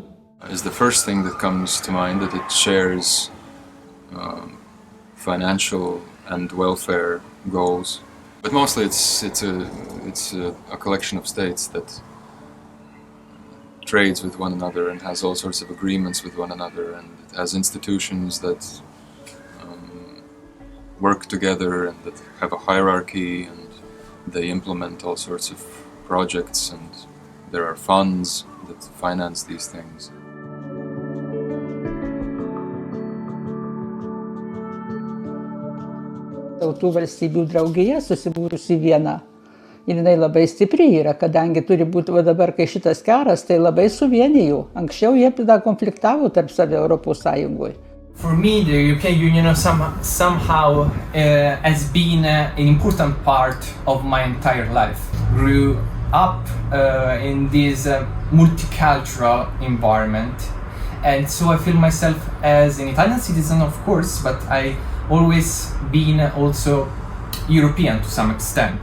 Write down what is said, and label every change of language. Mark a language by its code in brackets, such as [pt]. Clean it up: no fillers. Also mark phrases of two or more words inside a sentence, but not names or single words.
[en] Is the first thing that comes to mind, that it shares financial and welfare goals, but mostly it's a collection of states that trades with one another and has all sorts of agreements with one another, and it has institutions that work together and that have a hierarchy, and they implement all sorts of projects, and there are funds that finance these things. [lt] Tautų valstybių draugija susibūrusi viena. Ir jinai labai stipri yra, kadangi turi būti, va dabar, kai šitas karas, tai labai suvienijų. Anksčiau jie konfliktavo tarp save Europos Sąjungoje. [en] For me, the European Union somehow has been an important part of my entire life. Grew up in this multicultural environment, and so I feel myself as an Italian citizen, of course, but I always been also European to some extent.